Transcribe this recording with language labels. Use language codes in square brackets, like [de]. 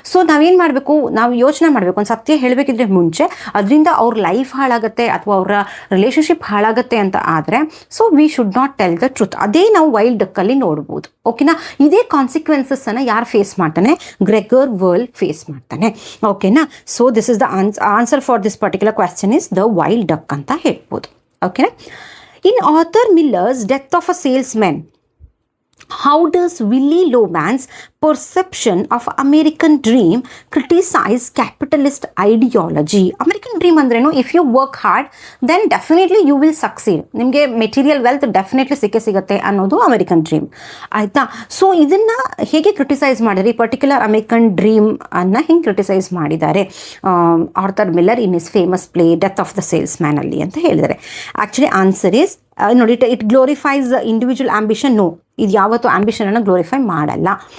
[kn] So ನಾವೇನು ಮಾಡಬೇಕು, ನಾವು ಯೋಚನೆ ಮಾಡಬೇಕು, ಒಂದು ಸತ್ಯ ಹೇಳಬೇಕಿದ್ರೆ ಮುಂಚೆ ಅದರಿಂದ ಅವ್ರ ಲೈಫ್ ಹಾಳಾಗುತ್ತೆ ಅಥವಾ ಅವರ ರಿಲೇಷನ್ಶಿಪ್ ಹಾಳಾಗುತ್ತೆ ಅಂತ ಆದರೆ [en] So we should not tell the truth. [kn] ಅದೇ ನಾವು ವೈಲ್ಡ್ ಡಕ್ಕಲ್ಲಿ ನೋಡ್ಬೋದು. ಓಕೆನಾ. ಇದೇ ಕಾನ್ಸಿಕ್ವೆನ್ಸಸ್ ಅನ್ನ ಯಾರು ಫೇಸ್ ಮಾಡ್ತಾನೆ, ಗ್ರೆಗರ್ ವರ್ಲ್ ಫೇಸ್ ಮಾಡ್ತಾನೆ. ಓಕೆನಾ. [en] so this is the answer for this particular question is the wild duck [kn] ಅಂತ ಹೇಳ್ಬೋದು. ಓಕೆನಾ. [en] In Arthur Miller's death of a salesman, how does Willy Loman's perception of American dream criticize capitalist ideology? [kn] American dream ಅಂದ್ರೇನು, [en] if you work hard then definitely you will succeed, [kn] ನಿಮಗೆ material wealth definitely ಸಿಗುತ್ತೆ ಅನ್ನೋದು American dream ಆಯಿತಾ. So ಇದನ್ನು ಹೇಗೆ criticise ಮಾಡಿದರೆ, ಈ particular American dream ಅನ್ನು ಹೆಂಗೆ ಕ್ರಿಟಿಸೈಸ್ ಮಾಡಿದ್ದಾರೆ Arthur Miller in is famous play death of the sales man ಅಲ್ಲಿ ಅಂತ ಹೇಳಿದ್ದಾರೆ. [en] Actually answer is ನೋಡಿ, it glorifies individual ambition. [kn] No, ಇದು ಯಾವತ್ತೂ ಆಂಬಿಷನನ್ನು ಗ್ಲೋರಿಫೈ ಮಾಡಲ್ಲ.